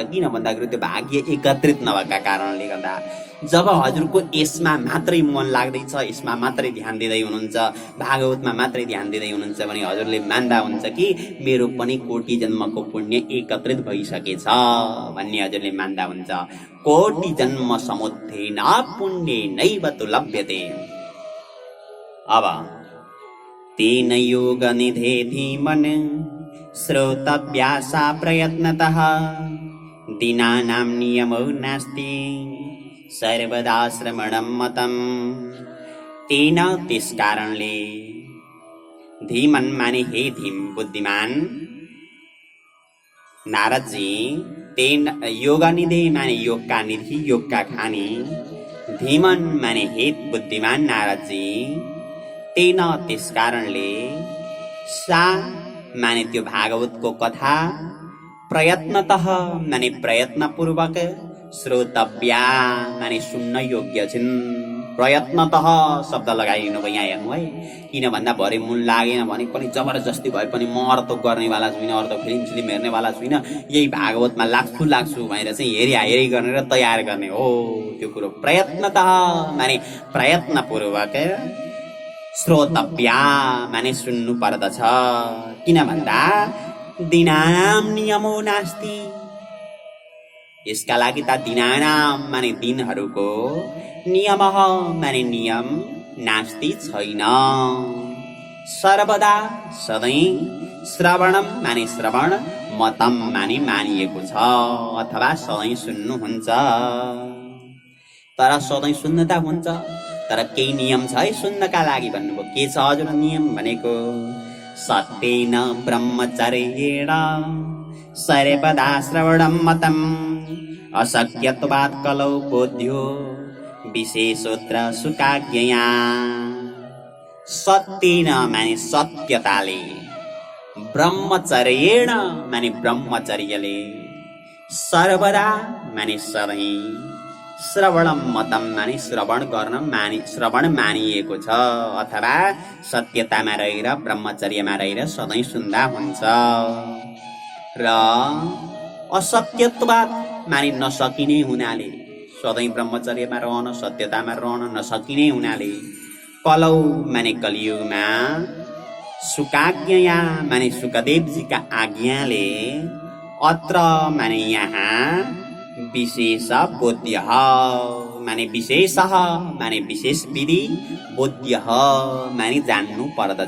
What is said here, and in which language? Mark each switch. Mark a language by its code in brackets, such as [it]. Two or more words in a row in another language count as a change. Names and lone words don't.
[ne] किन भन्दाखेरि त्यो भाग्य एकत्रित नभएका कारणले गर्दा। जब हजुरको यसमा मात्रै मन लाग्दैछ, यसमा मात्रै ध्यान दिँदै हुनुहुन्छ, भागवतमा मात्रै ध्यान दिँदै हुनुहुन्छ भने हजुरले मान्दा हुन्छ कि मेरो पनि कोटि जन्मको पुण्य एकत्रित भइसकेछ भन्ने हजुरले मान्दा हुन्छ। [sa] कोटि जन्म समुत्थेन पुण्येनैव तु लभ्यते। अब तेन योग निधे धीमन श्रोतव्यासा प्रयत्नतः दीनानां नियमो नास्ति सर्वदा श्रवणं मतम्। [ne] तेन त्यस कारणले धीमन माने हे धीम बुद्धिमान नारदजी, [sa] तेन योग निधे [ne] माने योगका निधि योगका खानी, धीमन माने हे बुद्धिमान नारदजी, तेन त्यस कारणले सा माने त्यो भागवतको कथा प्रयत्नतः माने प्रयत्नपूर्वक श्रोतव्या माने सुन्न योग्य छिन्। प्रयत्नतः शब्द लगाइदिनु भयो यहाँ हेर्नु है। किन भन्दा भरे मन लागेन भने पनि जबरजस्ती भए पनि म अर्थ गर्नेवाला छुइनँ, अर्थ फिल्म हेर्नेवाला छुइनँ, यही भागवतमा लाग्छु भनेर चाहिँ हेरी गर्ने र तयार गर्ने हो त्यो कुरो। प्रयत्नतः माने प्रयत्नपूर्वक श्रोतव्या माने सुन्नु पर्दछ। किन भन्दा [sa] दिनानाम नियमो नास्ति, [ne] यसका लागि त दिनानाम माने दिनहरूको नियम माने नियम नास्ति छैन। सर्वदा सधैँ श्रवणम माने श्रवण, मतम माने मानिएको छ अथवा सधैँ सुन्नुहुन्छ। तर सधैँ सुन्न त हुन्छ, तर केही नियम छ है सुन्नका लागि भन्नुभयो। के छ हजुर नियम भनेको? [sa] सत्येन ब्रह्मचर्येण सर्वदा श्रवणं मतम् अशक्यत्वात् कलौ बोध्यो विशेषोत्र सुकाज्ञया। [ne] सत्येन माने सत्यताले, ब्रह्मचर्येण माने ब्रह्मचर्यले, सर्वदा माने सधैँ, [sa] श्रवणम मतम [ne] माने श्रवण गर्न श्रवण मानिएको छ अथवा सत्यतामा रहेर ब्रह्मचर्यमा रहेर सधैँ सुन्दा हुन्छ। र असत्यत्वात् माने नसकिने हुनाले, सधैँ ब्रह्मचर्यमा रहन सत्यतामा रहन नसकिने हुनाले, कलौ माने कलियुगमा, सुकाज्ञया माने सुकदेवजीका आज्ञाले, अत्र माने यहाँ, विशेष बोध्य माने विशेष माने विशेष विधि, बोध्य माने जान्नु पर्दछ।